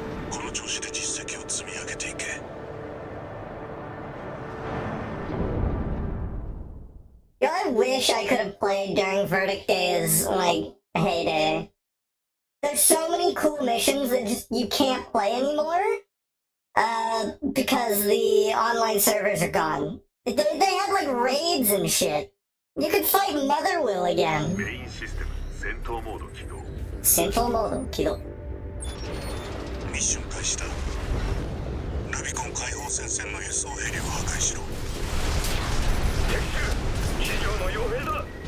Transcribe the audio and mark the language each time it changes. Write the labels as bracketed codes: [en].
[ja] この調子で実績を積み上げていけ。 [en] You know, I wish I could have played during Verdict Day's, like, heyday. There's so many cool missions that just you can't play anymore, because the online servers are gone. They had, like, raids and shit. You could fight Motherwill again. [ja] メインシステム戦闘モード起動。戦闘モード起動。ミッション開始だ。ルビコン解放戦線の輸送ヘリを破壊しろ。敵機企業の傭兵だ。